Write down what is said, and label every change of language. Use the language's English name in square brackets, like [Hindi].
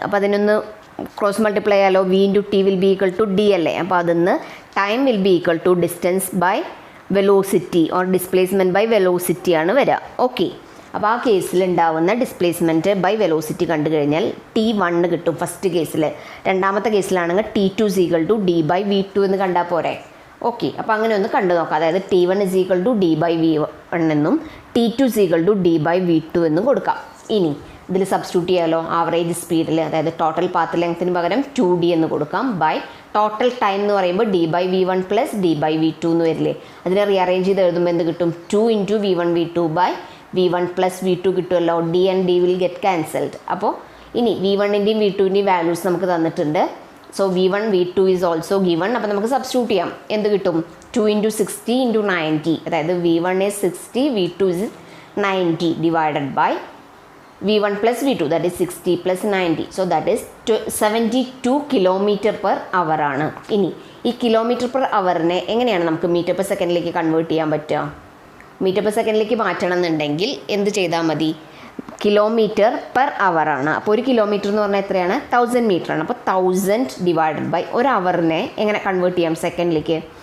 [Malayalam] അപ്പോൾ അതിനൊന്ന് cross multiply ചെയ്യാലോ. [English] V into T will be equal to D [Malayalam] അല്ലേ. അപ്പോൾ അതിന്ന് [English] time will be equal to distance by velocity [Malayalam] or displacement by velocity ആണ് വരിക. ഓക്കെ, അപ്പോൾ ആ കേസിൽ ഉണ്ടാവുന്ന ഡിസ്പ്ലേസ്മെൻറ്റ് ബൈ വെലോസിറ്റി കണ്ടു കഴിഞ്ഞാൽ T1 കിട്ടും ഫസ്റ്റ് കേസിൽ. രണ്ടാമത്തെ കേസിലാണെങ്കിൽ [English] T2 is equal to D by V2 [Malayalam] എന്ന് കണ്ടാൽ പോരെ. ഓക്കെ, അപ്പോൾ അങ്ങനെ ഒന്ന് കണ്ടു നോക്കാം. അതായത് [English] T1 is equal to D by V1 [Malayalam] എന്നും [English] T2 is equal to D by V2 [Malayalam] എന്നും കൊടുക്കാം. ഇനി ഇതിൽ സബ്സ്റ്റിറ്റ്യൂട്ട് ചെയ്യാലോ. ആവറേജ് സ്പീഡിൽ, അതായത് ടോട്ടൽ പാത്ത് ലെങ്ത്തിന് പകരം 2D എന്ന് കൊടുക്കാം. ബൈ ടോട്ടൽ ടൈം എന്ന് പറയുമ്പോൾ [English] D by V1 plus D by V2 [Malayalam] എന്ന് വരില്ലേ. അതിനെ റീഅറേഞ്ച് ചെയ്ത് എഴുതുമ്പോൾ എന്ത് കിട്ടും? [English] 2 into V1 V2 by V1 plus V2 കിട്ടുമല്ലോ. D and D will get cancelled. [Malayalam] അപ്പോൾ ഇനി V1ൻ്റെയും V2ൻ്റെയും വാല്യൂസ് നമുക്ക് തന്നിട്ടുണ്ട്. [English] So V1 V2 is also given. [Malayalam] അപ്പോൾ നമുക്ക് സബ്സ്റ്റിറ്റ്യൂട്ട് ചെയ്യാം. എന്ത് കിട്ടും? 2 into 60 into 90. [English] അതായത് V1 is 60, V2 is 90 divided by V1 plus V2, that is 60 plus 90. So that is 72 km/h ആണ്. [Malayalam] ഇനി ഈ km/hനെ എങ്ങനെയാണ് നമുക്ക് മീറ്റർ പെർ സെക്കൻഡിലേക്ക് കൺവേർട്ട് ചെയ്യാൻ പറ്റുക? മീറ്റർ പെർ സെക്കൻഡിലേക്ക് മാറ്റണം എന്നുണ്ടെങ്കിൽ എന്ത് ചെയ്താൽ മതി? km/h ആണ്. അപ്പോൾ ഒരു കിലോമീറ്റർ എന്ന് പറഞ്ഞാൽ എത്രയാണ്? 1000 മീറ്റർ ആണ്. അപ്പോൾ 1000 ഡിവൈഡഡ് ബൈ ഒരു അവറിനെ എങ്ങനെ കൺവേർട്ട് ചെയ്യാം സെക്കൻഡിലേക്ക്?